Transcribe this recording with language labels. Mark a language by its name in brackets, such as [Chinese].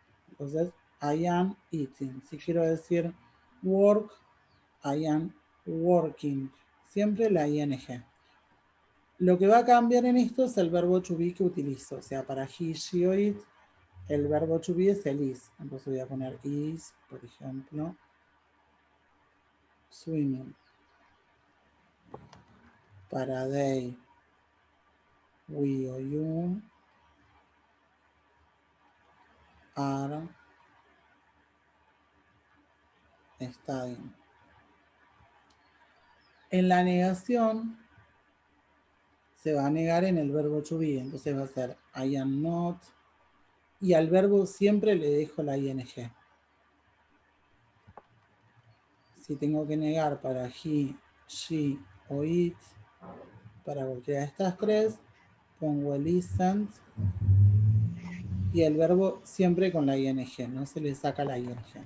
[Spanish] Entonces, [English] I am eating. [Spanish] Si quiero decir work, [English] I am working. [Spanish] Siempre la ing. Lo que va a cambiar en esto es el verbo to be que utilizo. O sea, para he, she o it, el verbo to be es el is. Entonces voy a poner is, por ejemplo, swimming. Para they, we o you, [English] are studying. [Spanish] En la negación se va a negar en el verbo to be. Entonces va a ser [English] I am not. [Spanish] Y al verbo siempre le dejo la ing. Si tengo que negar para he, she o it, para cualquiera de estas tres, pongo el isn't y el verbo siempre con la ing, no se le saca la ing.